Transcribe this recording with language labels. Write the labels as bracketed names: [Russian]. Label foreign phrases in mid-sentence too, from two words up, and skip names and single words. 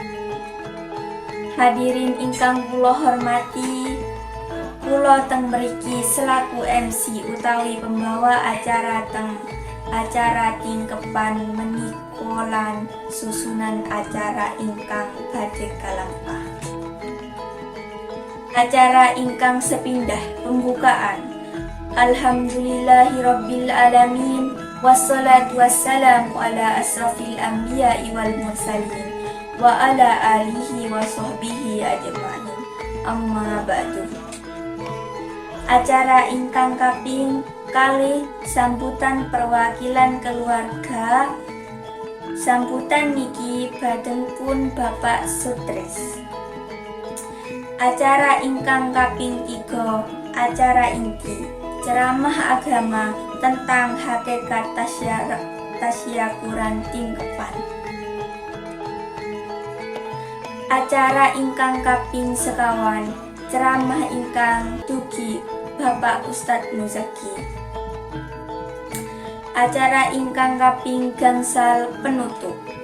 [Javanese] Hadirin ingkang kula hormati, kula teng mriki selaku MC utawi [Indonesian] pembawa acara [Javanese] tingkepan menika lan [Indonesian] susunan acara [Javanese] ingkang badhe kalampah. Acara ingkang sepindah pembukaan. [Arabic] الحمد لله رب العالمين والصلاة والسلام على أشرف الأنبياء والمرسلين وعلى آله وصحبه أجمعين. أما بعد. [Javanese] Acara ingkang kaping kalih sambutan perwakilan keluarga. Sambutan niki baden pun Bapak Sutris. Acara ingkang kaping 3, [Indonesian] acara inti ceramah agama tentang hakikat [Javanese] tasyakuran tingkepan. Acara ingkang kaping sekawan ceramah ingkang dugi Bapak Ustadz Muzaki. Acara ingkang kaping gangsal penutup.